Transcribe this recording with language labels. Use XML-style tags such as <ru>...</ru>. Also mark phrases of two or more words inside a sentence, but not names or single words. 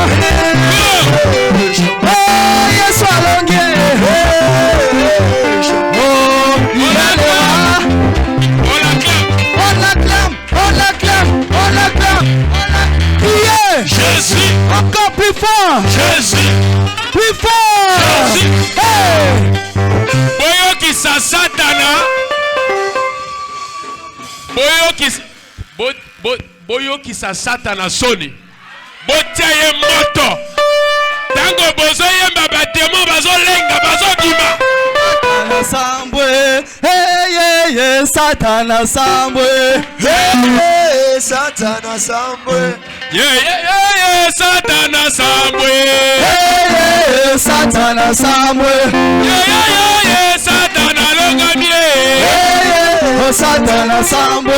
<en>Oh, yes, alonge.</en> <fr>Oh, il a levé. On l'acclame. On l'acclame, on l'acclame, on l'acclame.</fr> <en>Yeah.</en> <fr>Jésus. Encore plus fort. Jésus. Plus fort. Jésus. Hey.</fr> <ln>Boyokisa Satana. Boyokisa Satana soni. Botia ye moto. Tango bozo yemba batemo bazo lenga bazo bima. Satana sambwe.</ln> <en>Hey, yeah, yeah.</en> <ln>Satana sambwe. Hey, Satana sambwe. Yeah, Satana sambwe. Hey, Satana sambwe. Yeah, Satana longamie. Oh, Satana sambwe.</ln>